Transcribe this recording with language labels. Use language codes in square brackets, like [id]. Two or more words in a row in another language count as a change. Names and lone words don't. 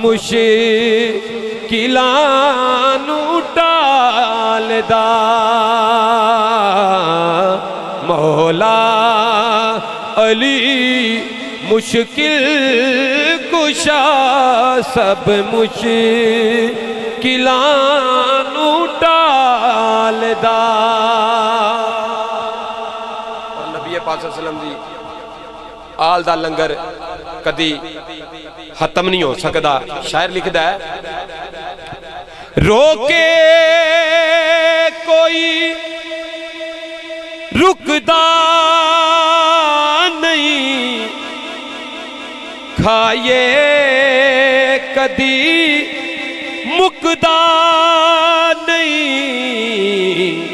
[pa] ਮੁਸ਼ਕਿਲਾਂ ਨੂ ਟਾਲਦਾ ਮੌਲਾ ਅਲੀ ਮੁਸ਼ਕਿਲ ਕੁਸ਼ਾ ਸਬ ਮੁਸ਼ਕਿਲਾਂ ਨੂ ਟਾਲਦਾ। ਨਬੀ ਪਾਕ [ar] صلى الله عليه وسلم [pa] ਦੀ ਆਲ ਦਾ ਲੰਗਰ ਕਦੀ ਖ਼ਤਮ ਨਹੀਂ ਹੋ ਸਕਤਾ। ਸ਼ਾਇਰ ਲਿਖਦਾ ਹੈ ਰੋਕੇ ਕੋਈ ਰੁਕਦਾ ਨਹੀਂ ਖਾਏ ਕਦੀ ਮੁਕਦਾ ਨਹੀਂ